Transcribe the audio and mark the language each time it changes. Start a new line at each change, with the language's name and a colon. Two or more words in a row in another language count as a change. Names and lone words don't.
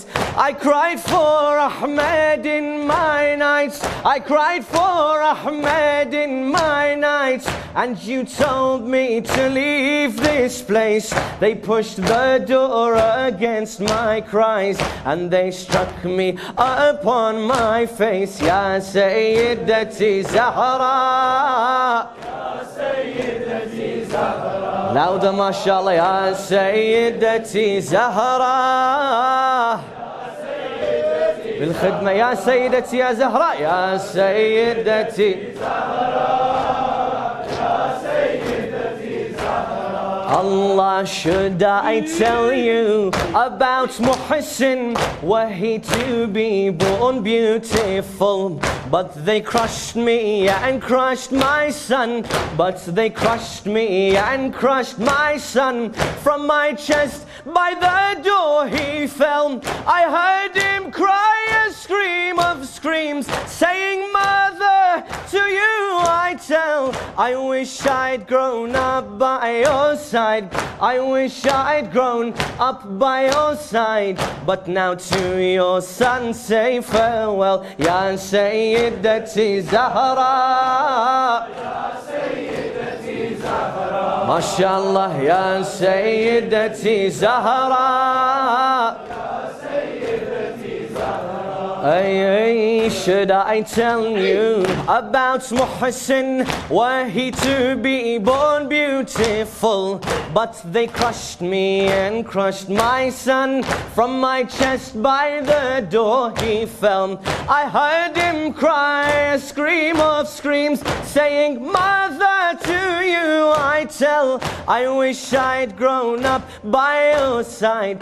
English: I cried for Ahmed in my nights, I cried for Ahmed in my nights, and you told me to leave this place. They pushed the door against my cries, and they struck me upon my face.
Arabic: يا سيدتي زهراء، يا سيدتي زهراء. Louder, ما شاء الله. يا سيدتي زهراء, بالخدمة. يا سيدتي يا زهراء، يا سيدتي زهراء، يا سيدتي زهراء.
English: Allah, should I tell you about Mohsin? Were he to be born beautiful? But they crushed me and crushed my son. But they crushed me and crushed my son. From my chest by the door he fell. I heard him cry a scream of screams, saying, "Mother, to you I tell, I wish I'd grown up by your side. I wish I'd grown up by your side. But now to your son say farewell,
Arabic: يا سيدتي زهراء. يا سيدتي زهراء. ما شاء الله، يا سيدتي زهراء. Ay,
English: should I tell you about Mohsin? Were he to be born beautiful, but they crushed me and crushed my son. From my chest by the door he fell. I heard him cry a scream of screams, saying, Mother, to you I tell, I wish I'd grown up by your side.